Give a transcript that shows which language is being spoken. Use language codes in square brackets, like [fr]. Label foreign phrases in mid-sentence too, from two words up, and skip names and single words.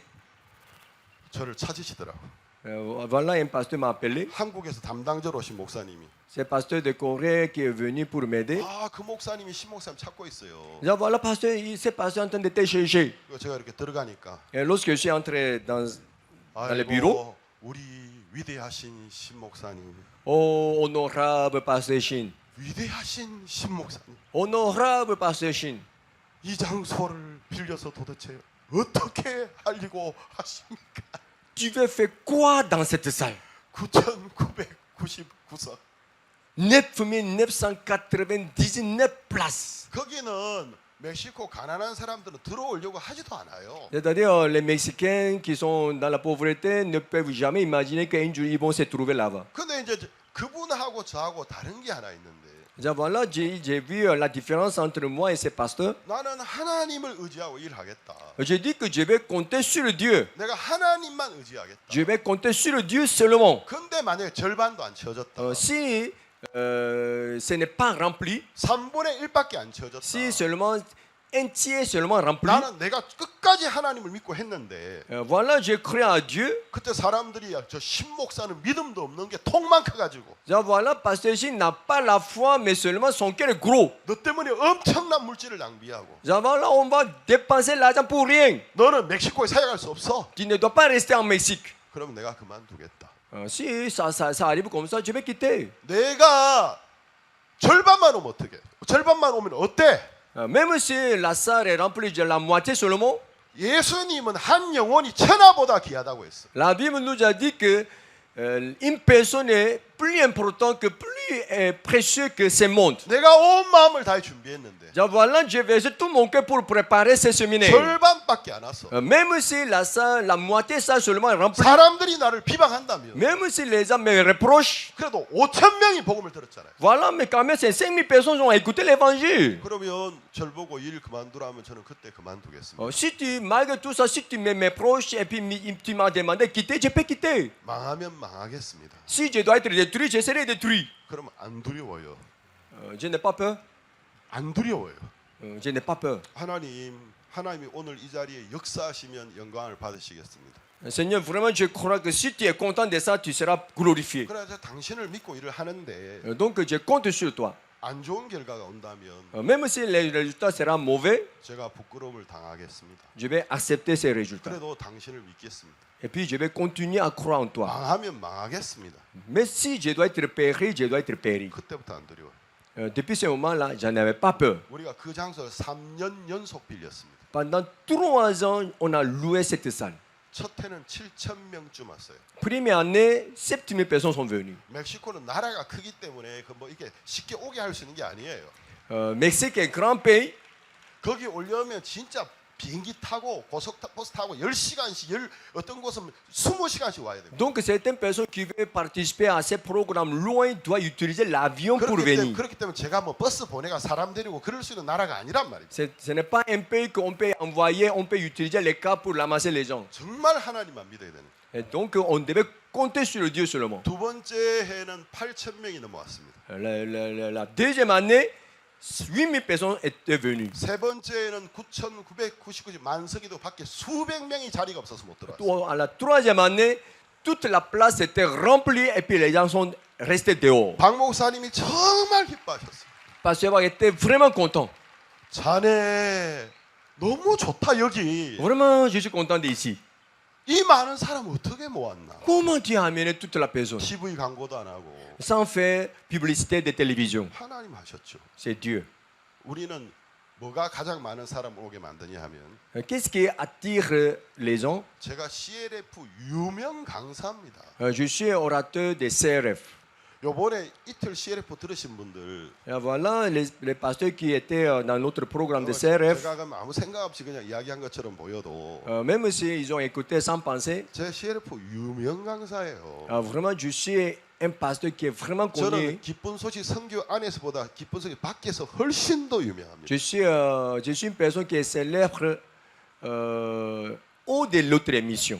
[ko] 저를 찾으시더라고. [fr] Voilà, un pasteur m'a appelé. [ko] 한국에서 담당자로 오신 목사님이 [fr] C'est le pasteur de Corée qui est venu pour m'aider. [ko] 그 목사님이 신목사님 찾고 있어요. [fr] Voilà, pasteur, ce pasteur est en train de te chercher. [ko] 그래서 제가 이렇게 들어가니까 [fr] Et lorsque je suis entré dans le bureau, [ko] 우리 위대하신 신목사님, [fr] oh, honorable pasteur Shin, [ko] 위대하신 신목사님, [fr] honorable pasteur Shin, [ko] 이 장소를 빌려서 도대체 어떻게 하려고 하십니까? [fr] tu veux faire quoi dans cette salle? [ko] 9,999석. [fr] 9999 places. [ko] 거기는 멕시코 가난한 사람들은 들어오려고 하지도 않아요. [fr] C'est-à-dire, les Mexicains qui sont dans la pauvreté ne peuvent jamais imaginer qu'un jour ils vont se trouver là-bas. [ko] 근데 이제 그분하고 저하고 다른 게 하나 있는데 [fr] Voilà, j'ai vu la différence entre moi et ces pasteurs. [ko] 나는 하나님을 의지하고 일하겠다. [fr] J'ai dit que je vais compter sur le Dieu. [ko] 내가 하나님만 의지하겠다. [fr] Je vais compter sur le Dieu seulement. [ko] 근데 만약에 절반도 안 채워졌다. [fr] Si ce n'est pas rempli, [ko] 3분의 1밖에 안 채워졌다. [fr] si seulement un tiers seulement rempli, [ko] 나는 내가 끝까지 하나님을 믿고 했는데 [fr] voilà, j'ai cru à Dieu. [ko] 그때 사람들이 저 신목사는 믿음도 없는 게 통만 커가지고 [fr] Voilà, pasteur Shin n'a pas la foi, mais seulement son cœur est gros. [ko] 너 때문에 엄청난 물질을 낭비하고 [fr] Voilà, on va dépenser l'argent pour rien. [ko] 너는 멕시코에 사역할 수 없어. [fr] Tu ne dois pas rester en Mexique. [ko] 그러면 내가 그만두겠다. [fr] Si ça arrive comme ça, je vais quitter. [ko] 내가 절반만 오면 어떻게? 절반만 오면 어때? [fr] Même si la salle est remplie de la moitié seulement, [ko] 예수님은 한 영혼이 천하보다 귀하다고 했어. [fr] la Bible nous a dit que une personne est plus importante, plus précieux que ce monde. [ko] 내가 온 마음을 다해 준비했는데 [fr] Voilà, j'ai versé tout mon cœur pour préparer ce séminaire. [ko] 절반밖에 안 왔어. [fr] Même si la moitié ça seulement est remplie, [ko] 사람들이 나를 비방한다면 [fr] même si les gens me reprochent, [ko] 그래도 5,000명이 복음을 들었잖아요. [fr] voilà, mais quand même, c'est 5000 personnes qui ont écouté l'évangile. [ko] 그러면 절 보고 일 그만두라면 저는 그때 그만두겠습니다. [fr] Si malgré tout ça, si tu me reproches et puis tu m'as demandé de quitter, je peux quitter. [ko] 망하면 망하겠습니다. [fr] Si je dois être détruit, je serai détruit. [ko] 그러면 안 두려워요. [fr] Je n'ai pas peur. [ko] 안 두려워요. [fr] Je n'ai pas peur. [ko] 하나님이 오늘 이 자리에 역사하시면 영광을 받으시겠습니다. [fr] Seigneur, vraiment, je crois que si tu es content de ça, tu seras glorifié. [ko] 그래서 당신을 믿고 일을 하는데 [fr] Donc, je compte sur toi. [ko] 안 좋은 결과가 온다면 [fr] Même si le résultat sera mauvais, [ko] 제가 부끄러움을 당하겠습니다. [fr] je vais accepter ces résultats. [ko] 그래도 당신을 믿겠습니다. [fr] Et puis, je vais continuer à croire en toi. [ko] 망하면 망하겠습니다. [fr] Mais si je dois être péri, je dois être péri. [ko] 그때부터 안 두려워요. [fr] Depuis ce moment-là, j'en avais pas peur. [ko] 우리가 그 장소를 3년 연속 빌렸습니다. [fr] Pendant 3 ans, on a loué cette salle. [ko] 첫 해는 7,000명쯤 왔어요. [fr] Première année, 7000 personnes sont venues. [ko] 멕시코는 나라가 크기 때문에 그 뭐 이게 쉽게 오게 할 수 있는 게 아니에요. [fr] Mexique est grand pays. [ko] 거기 오려면 진짜 비행기 타고 고속버스 타고 10시간씩 어떤 곳은 20시간씩 와야 됩니다. [fr] Donc, certaines personnes qui veulent participer à ces programmes loin doivent utiliser l'avion pour venir. [ko] 그렇기 때문에 제가 뭐 버스 보내가 사람 데리고 그럴 수 있는 나라가 아니란 말입니다. [fr] Ce n'est pas un pays qu'on peut envoyer, on peut utiliser les cas pour ramasser les gens. [ko] 정말 하나님만 믿어야 되는. [fr] Et donc, on devait compter sur le Dieu seulement. [ko] 두 번째 해는 8,000명이 넘어왔습니다. [fr] La deuxième année, 8000 personnes étaient venues. [ko] 세 번째는 9,999 만석이도 밖에 수백 명이 자리가 없어서 못 들어왔어요. [fr] À la troisième année, toute la place était remplie et puis les gens sont restés dehors. [ko] 박 목사님이 정말 기뻐하셨어요. [fr] Pasteur était vraiment content. [ko] 자네 너무 좋다 여기. [fr] Vraiment, je suis content d'ici. [ko] 이 많은 사람 어떻게 모았나? [fr] Comment tu as amené toute la personne [ko] TV 광고도 안 하고 [fr] sans faire publicité de télévision? [ko] 하나님 하셨죠. [fr] C'est Dieu. [ko] 우리는 뭐가 가장 많은 사람을 오게 만드냐 하면 [fr] Qu'est-ce qui attire les gens? [ko] 제가 CLF 유명 강사입니다. [fr] Je suis orateur des CRF. [ko] 요번에 이틀 CLF 들으신 분들 [fr] Et voilà les pasteurs qui étaient dans notre programme de CRF. [ko] 제가 그럼 아무 생각 없이 그냥 이야기한 것처럼 보여도 [fr] Même s'ils ont écouté sans penser, [ko] 제 CLF 유명 강사예요. [fr] vraiment, je suis un pasteur qui est vraiment connu. [ko] 저는 기쁜 소식 선교 안에서보다 기쁜 소식 밖에서 훨씬 더 유명합니다. [fr] Je suis une personne qui est célèbre au de l'autre émission.